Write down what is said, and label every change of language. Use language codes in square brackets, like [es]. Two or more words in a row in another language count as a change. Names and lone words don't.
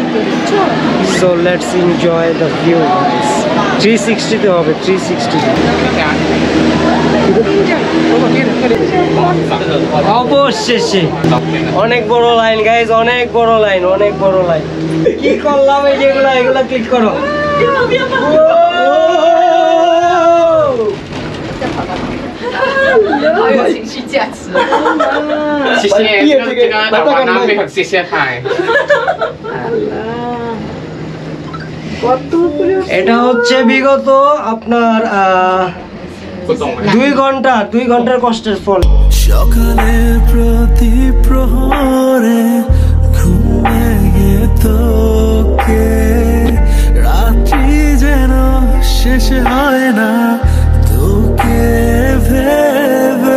[en] So let's enjoy the view. [bn] 360-তে হবে, 360। অবশেষে অনেক বড় [en] line guys, [bn] অনেক বড় লাইন। কি করলাম এই যেগুলা, এগুলা ক্লিক করো। [zh] 好有情绪价值。谢谢，这个台湾那边很谢谢他。 [bn] এটা হচ্ছে বিগত আপনার 2 ঘন্টার কষ্টের ফল। সকালে প্রতি প্রহরে ঘুমে গিয়ে তোকে, রাত্রি যেন শেষ হয় না তোকে ভেবে।